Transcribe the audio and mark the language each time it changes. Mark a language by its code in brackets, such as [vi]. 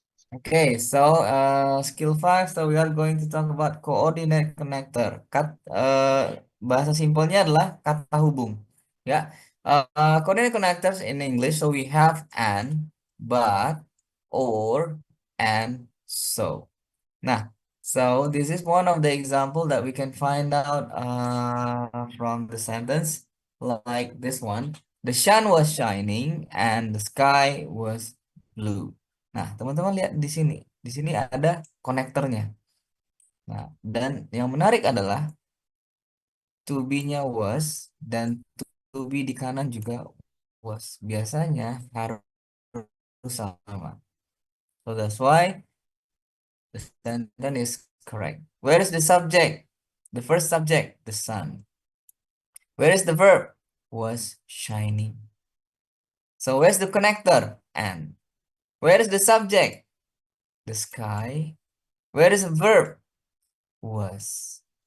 [en] Okay, so skill 5, so we are going to talk about coordinate connector. [id] Bahasa simpelnya adalah kata hubung. [en] Ya, coordinate connectors in English, so we have and, but, or, and, so. Nah, so this is one of the example that we can find out from the sentence, like this one. The sun was shining and the sky was blue. [id] Nah, teman-teman lihat di sini. Di sini ada konektornya. Nah, dan yang menarik adalah to be-nya was dan to be di kanan juga was. Biasanya harus sama. [en] So that's why the sentence is correct. Where is the subject? The first subject, the sun. Where is the verb? Was shining. So where's the connector? And. Where is the subject? The sky. Where is the verb? Was.